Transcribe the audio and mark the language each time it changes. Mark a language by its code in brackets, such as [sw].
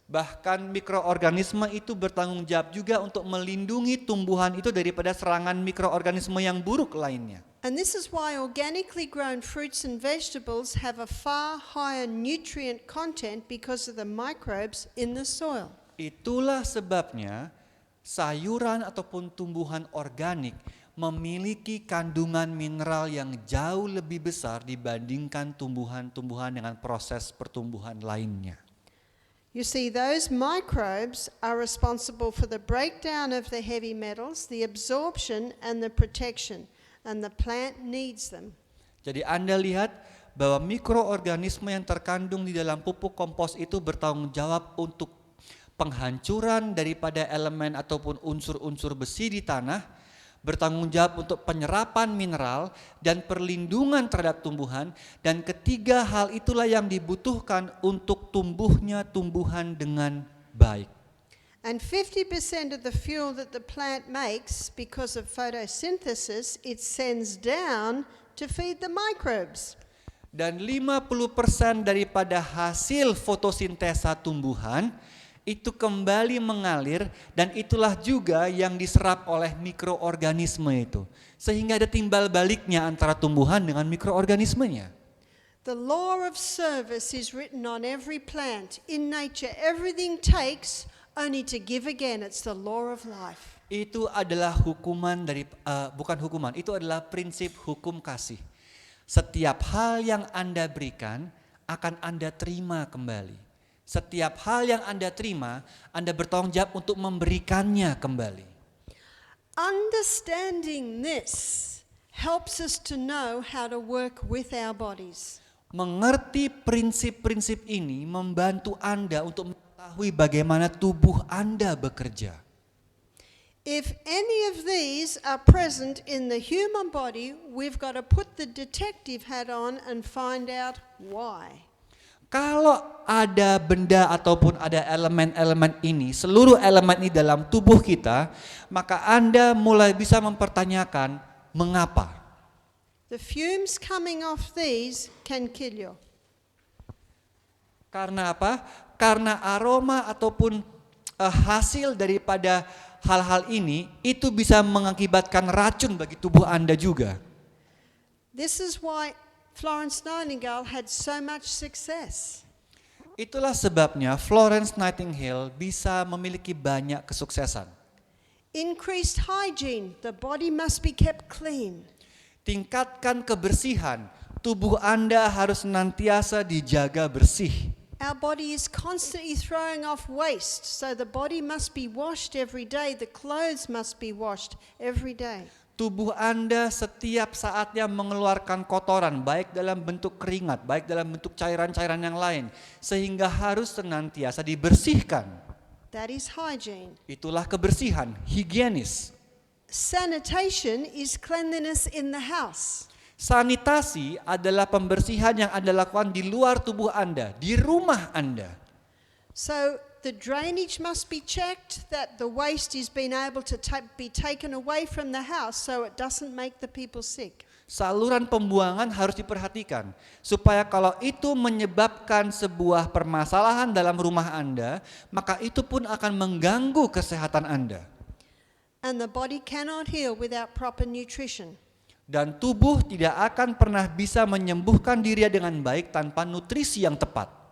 [id] Bahkan mikroorganisme itu bertanggung jawab juga untuk melindungi tumbuhan itu daripada serangan mikroorganisme yang buruk lainnya. [en] And this is why organically grown fruits and vegetables have a far higher nutrient content because of the microbes in the soil. [id] Itulah sebabnya sayuran ataupun tumbuhan organik memiliki kandungan mineral yang jauh lebih besar dibandingkan tumbuhan-tumbuhan dengan proses pertumbuhan lainnya. [en] You see, those microbes are responsible for the breakdown of the heavy metals, the absorption and the protection, and the plant needs them. [id] Jadi Anda lihat bahwa mikroorganisme yang terkandung di dalam pupuk kompos itu bertanggung jawab untuk penghancuran daripada elemen ataupun unsur-unsur besi di tanah, bertanggung jawab untuk penyerapan mineral dan perlindungan terhadap tumbuhan, dan ketiga hal itulah yang dibutuhkan untuk tumbuhnya tumbuhan dengan baik. [en] And 50% of the fuel that the plant makes because of photosynthesis, it sends down to feed the microbes. [id] Dan 50% daripada hasil fotosintesa tumbuhan itu kembali mengalir, dan itulah juga yang diserap oleh mikroorganisme itu. Sehingga ada timbal baliknya antara tumbuhan dengan mikroorganismenya. [en] The law of service is written on every plant. In nature, everything takes only to give again. It's the law of life. [id] Itu adalah hukuman dari bukan hukuman, itu adalah prinsip hukum kasih. Setiap hal yang Anda berikan akan Anda terima kembali. Setiap hal yang Anda terima, Anda bertanggung jawab untuk memberikannya kembali. [en] Understanding this helps us to know how to work with our bodies. [id] Mengerti prinsip-prinsip ini membantu Anda untuk mengetahui bagaimana tubuh Anda bekerja. [en] If any of these are present in the human body, we've got to put the detective hat on and find out why. [id] Kalau ada benda ataupun ada elemen-elemen ini, seluruh elemen ini dalam tubuh kita, maka Anda mulai bisa mempertanyakan mengapa. [en] The fumes coming off these can kill you. [id] Karena apa? Karena aroma ataupun hasil daripada hal-hal ini itu bisa mengakibatkan racun bagi tubuh Anda juga. [en] This is why Florence Nightingale had so much success. [id] Itulah sebabnya Florence Nightingale bisa memiliki banyak kesuksesan. [en] Increased hygiene, the body must be kept clean. [id] Tingkatkan kebersihan, tubuh Anda harus senantiasa dijaga bersih. [en] Our body is constantly throwing off waste, so the body must be washed every day, the clothes must be washed every day. [id] Tubuh Anda setiap saatnya mengeluarkan kotoran, baik dalam bentuk keringat, baik dalam bentuk cairan-cairan yang lain, sehingga harus senantiasa dibersihkan. [en] That is hygiene. [id] Itulah kebersihan, higienis. [en] Sanitation is cleanliness in the house. [id] Sanitasi adalah pembersihan yang Anda lakukan di luar tubuh Anda, di rumah Anda. [en] So the drainage must be checked, that the waste is being able to be taken away from the house so it doesn't make the people sick. [id] Saluran pembuangan harus diperhatikan supaya kalau itu menyebabkan sebuah permasalahan dalam rumah Anda, maka itu pun akan mengganggu kesehatan Anda. [en] And the body cannot heal without proper nutrition. [id] Dan tubuh tidak akan pernah bisa menyembuhkan dirinya dengan baik tanpa nutrisi yang tepat.